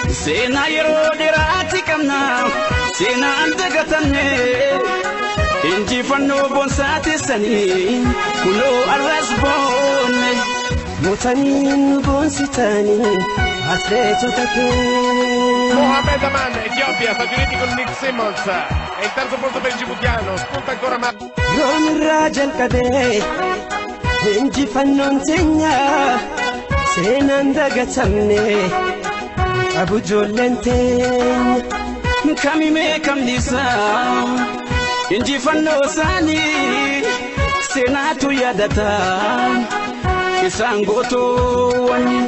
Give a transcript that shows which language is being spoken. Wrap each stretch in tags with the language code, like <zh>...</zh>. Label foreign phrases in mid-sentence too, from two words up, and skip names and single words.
<om>Seenaa yeroo dheeraati qabna, seenaan dagatamne. Injifannoo boonsaa teessanii, kunoo arras boonne. Mootanii nu boonsitanii, atleetota keenya.</om> <it>Mohamed Aman, Ethiopia, Stati Uniti con Nick Simmons. E il terzo punto per il djiboutiano, spunta ancora Ma-</it> <om>Roon irraa jalqabee, injifannoon teenya. Seenaan dagatamne, qabu ijoolleen teenya. Kamimee kamniisa, injifannoo isaanii, seenaatu yaadata, isaan gootoowwan.</om>